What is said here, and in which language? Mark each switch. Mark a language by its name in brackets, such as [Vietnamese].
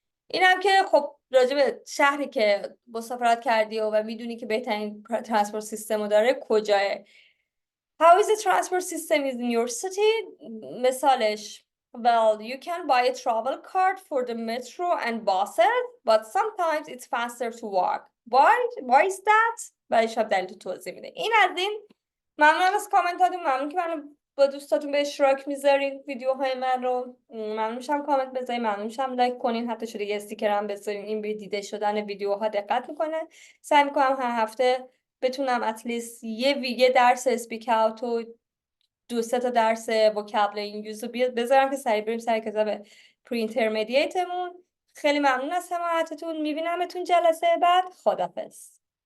[Persian] این هم که خب راجع به شهری که مسافرت کردی و میدونی که بهترین ترانسپورت سیستم رو داره کجاه. [English] How is the transport system in your city? [Persian] مثالش [English] well, you can buy a travel card for the metro and buses, but sometimes it's faster to walk. Why is that? [Persian] ولی شب دلیل تو توضیح میده. این از این. ممنون از کامنتاتون. ممنون که منو با دوستاتون به اشتراک میذارین ویدیوهای من رو. ممنون میشم کامنت بذارین. ممنون میشم لایک کنین. حتی شده یه استیکر هم بذارین. این به دیده شدن ویدیوها دقت میکنه. سعی میکنم هر هفته بتونم اتلیست یه درس اسپیک اوت و 2-3 تا درس وکابل انگلیسی رو بذارم که سریع بریم سر کتاب پری اینترمدییتمون. خیلی ممنون از حمایتتون. میبینمتون جلسه بعد. خداحافظ.